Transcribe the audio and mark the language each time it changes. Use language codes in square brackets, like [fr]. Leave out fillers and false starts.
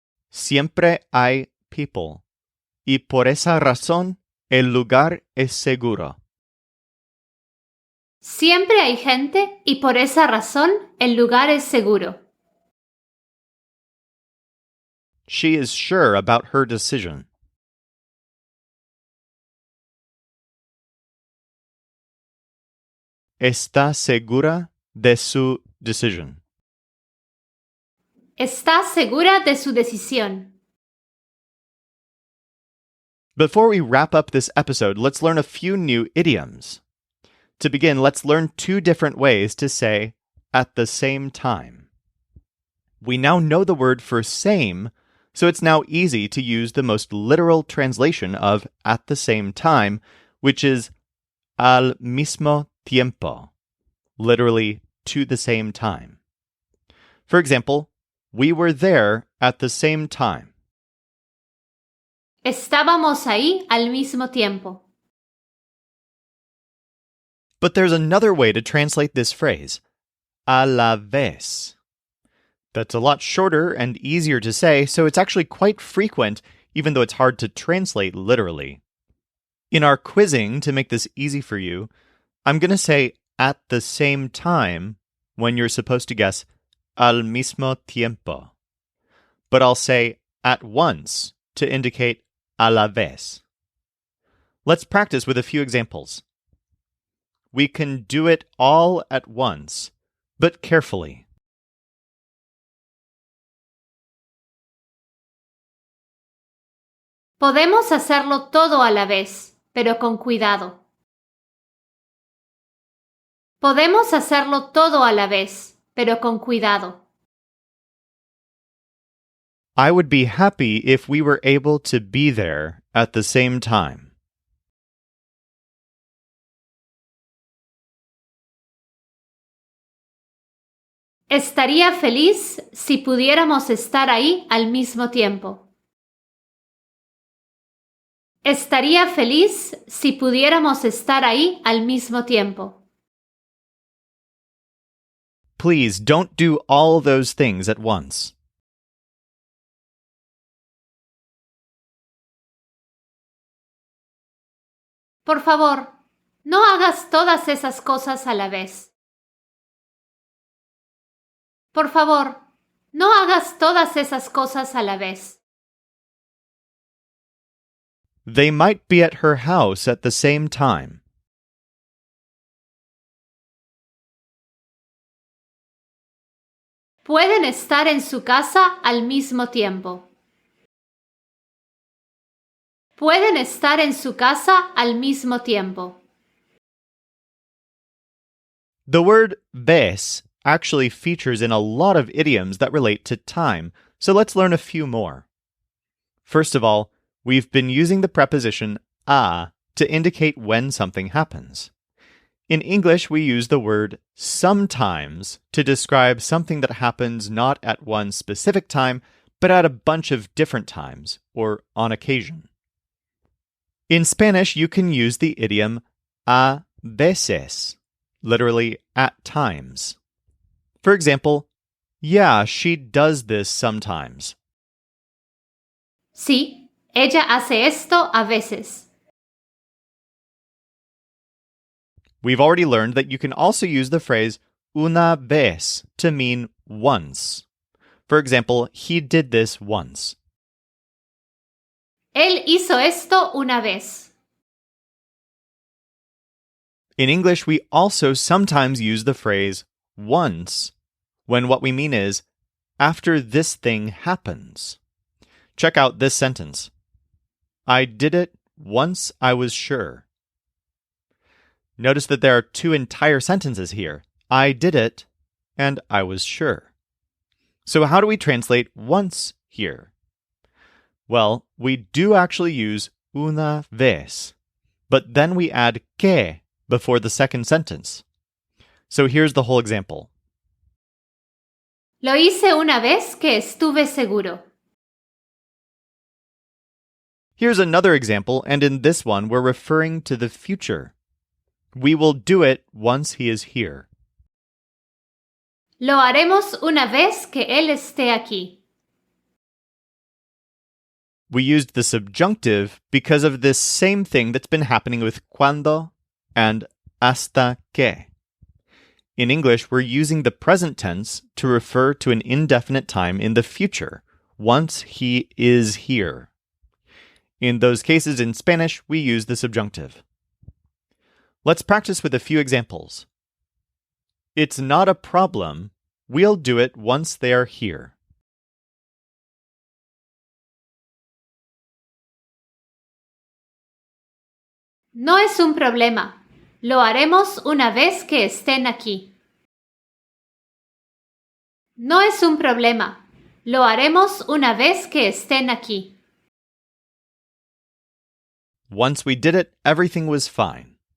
[es] Siempre hay [en] people, [es] y por esa razón, el lugar es seguro. Siempre hay gente y por esa razón el lugar es seguro. [en] She is sure about her decision. [es] Está segura de su decision. Está segura de su decisión. [en] Before we wrap up this episode, let's learn a few new idioms. To begin, let's learn two different ways to say at the same time. We now know the word for same, so it's now easy to use the most literal translation of at the same time, which is [es] al mismo tiempo, [en] literally to the same time. For example, we were there at the same time. [es] Estábamos ahí al mismo tiempo. [en] But there's another way to translate this phrase, [es] a la vez. [en] That's a lot shorter and easier to say, so it's actually quite frequent, even though it's hard to translate literally. In our quizzing, to make this easy for you, I'm going to say at the same time when you're supposed to guess [es] al mismo tiempo. [en] But I'll say at once to indicate [es] a la vez. [en] Let's practice with a few examples. We can do it all at once, but carefully. [es] Podemos hacerlo todo a la vez, pero con cuidado. Podemos hacerlo todo a la vez, pero con cuidado. [en] I would be happy if we were able to be there at the same time. [es] Estaría feliz si pudiéramos estar ahí al mismo tiempo. Estaría feliz si pudiéramos estar ahí al mismo tiempo. [en] Please don't do all those things at once. [es] Por favor, no hagas todas esas cosas a la vez. Por favor, no hagas todas esas cosas a la vez. [en] They might be at her house at the same time. [es] Pueden estar en su casa al mismo tiempo. Pueden estar en su casa al mismo tiempo. [en] The word ves actually features in a lot of idioms that relate to time, so let's learn a few more. First of all, we've been using the preposition a to indicate when something happens. In English, we use the word sometimes to describe something that happens not at one specific time, but at a bunch of different times, or on occasion. In Spanish, you can use the idiom [es] a veces, [en] literally at times. For example, yeah, she does this sometimes. [es] Sí, ella hace esto a veces. [en] We've already learned that you can also use the phrase [es] una vez [en] to mean once. For example, he did this once. [es] Él hizo esto una vez. [en] In English, we also sometimes use the phrase once when what we mean is after this thing happens. Check out this sentence. I did it once I was sure. Notice that there are two entire sentences here. I did it and I was sure. So how do we translate once here? Well, we do actually use [es] una vez, [en] but then we add que before the second sentence. So here's the whole example. [es] Lo hice una vez que estuve seguro. [en] Here's another example, and in this one, we're referring to the future. We will do it once he is here. [es] Lo haremos una vez que él esté aquí. [en] We used the subjunctive because of this same thing that's been happening with cuando and hasta que. In English, we're using the present tense to refer to an indefinite time in the future, once he is here. In those cases in Spanish, we use the subjunctive. Let's practice with a few examples. It's not a problem. We'll do it once they are here. [es] No es un problema. Lo haremos una vez que estén aquí. No es un problema. Lo haremos una vez que estén aquí. [en] Once we did it, everything was fine.